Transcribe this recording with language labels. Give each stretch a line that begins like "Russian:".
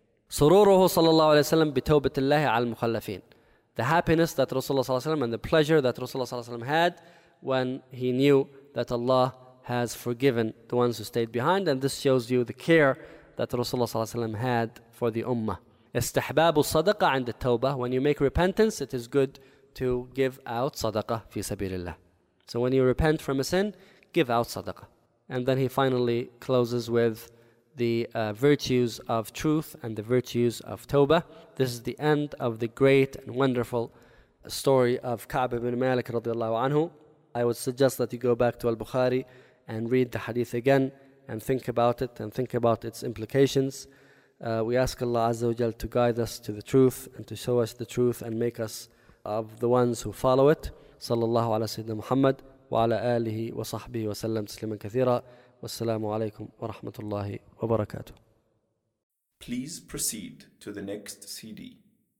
Arabic: سُرُورُهُ صَلَى اللَّهُ عَلَيْهِ وَسَلَّمَ بِتَوْبَةِ اللَّهِ عَلَى الْمُخَلَّفِينَ.
English: The happiness that Rasulullah ﷺ and the pleasure that Rasulullah ﷺ had when he knew that Allah has forgiven the ones who stayed behind. And this shows you the care that Rasulullah ﷺ had for the ummah.
Arabic: استحبابُ الصدقة عند التوبة.
English: When you make repentance, it is good to give out
Arabic: صدقة في سبيل الله.
English: So when you repent from a sin, give out sadaqah. And then he finally closes with the virtues of truth and the virtues of tawbah. This is the end of the great and wonderful story of Ka'b ibn Malik radiallahu anhu. I would suggest that you go back to al-Bukhari and read the hadith again and think about it and think about its implications. We ask Allah Azza wa Jal to guide us to the truth and to show us the truth and make us of the ones who follow it.
Arabic: صلى الله على سيدنا محمد وعلى آله وصحبه وسلم تسليما كثيرا والسلام عليكم ورحمة الله وبركاته.
English: Please proceed to the next CD.